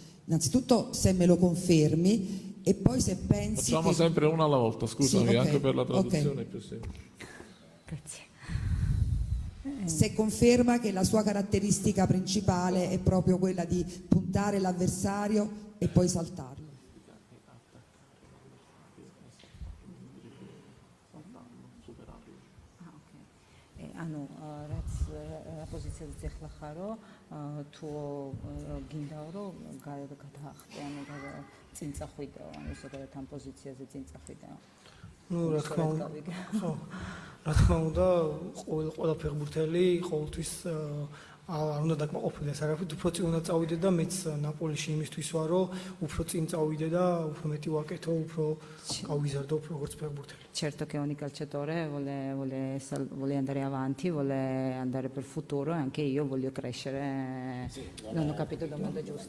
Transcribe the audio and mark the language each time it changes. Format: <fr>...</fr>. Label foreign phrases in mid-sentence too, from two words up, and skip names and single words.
<it>Innanzitutto se me lo confermi E poi se pensi Facciamo che... sempre una alla volta, scusami, Sì, ok, anche per la ok. traduzione è più semplice. Grazie. Se conferma che la sua caratteristica principale è proprio quella di puntare l'avversario e poi saltarlo.</it> <ka>ანუ რაც პოზიციაზე ახლა ხარო, თუ გინდაო რომ გადაახტე, ანუ წინ წახვიდაო, ანუ ზოგადად ამ პოზიციაზე წინ წახვიდაო. ნუ რა თქმა უნდა, ხო, რა თქმა უნდა, ყველა ფეხბურთელი ყოველთვის არ უნდა დაკმაყოფილდეს არაფრით, უფრო წინ უნდა წავიდე და მეც ნაპოლიში იმისთვის ვარ, რომ უფრო წინ წავიდე და უფრო მეტი ვაკეთო, უფრო გავიზარდო როგორც ფეხბურთელი.</ka> <it>Certo che ogni calciatore vuole andare avanti, vuole andare per il futuro e anche io voglio crescere. Sì, non ho capito il domanda giusto?</it>